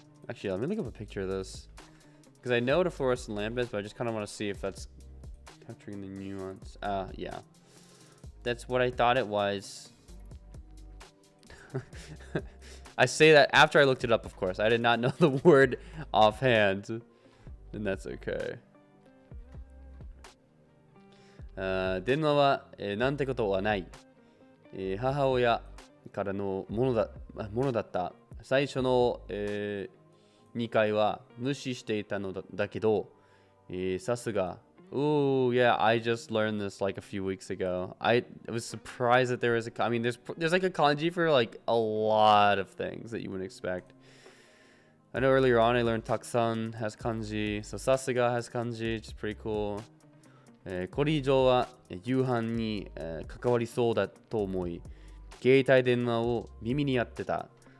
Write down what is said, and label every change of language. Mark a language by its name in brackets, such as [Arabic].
[English] Actually, let me look up a picture of this. Because I know what a fluorescent lamp is, but I just kind of want to see if that's capturing the nuance. Yeah. That's what I thought it was. I say that after I looked it up, of course. I did not know the word offhand. And that's okay. [Japanese] 電話は、なんてことはない。母親からのものだった。最初の、2回は無視していたのだけど、さすが。 [English] Oh yeah, I just learned this like a few weeks ago. I was surprised that there was I mean, there's like a kanji for like a lot of things that you wouldn't expect. I know earlier on I learned Takusan has kanji, so Sasuga has kanji, which is pretty cool. [Japanese] これ以上は夕飯に関わりそうだと思い、携帯電話を耳に当てた。